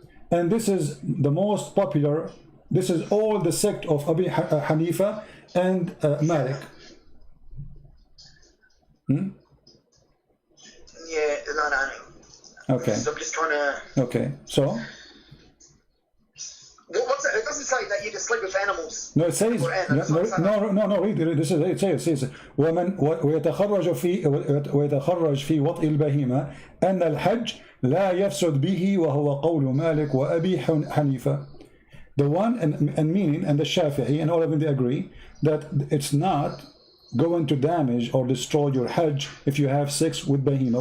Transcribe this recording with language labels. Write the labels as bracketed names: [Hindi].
[English] And this is the most popular. This is all the sect of Abi Hanifa and Malik. Yeah, no. Okay. So I'm just trying to. Okay, so. What's it? It doesn't say that you can sleep with animals. No, it says. No. Read it. This is it. Says. [Arabic] ومن ويتخرج في وطء البهيمة أن الحج لا يفسد به وهو قول مالك وأبي حنيفة. [English] The one and meaning and the Shafi'i and all of them, they agree that it's not going to damage or destroy your Hajj if you have sex with Bahima.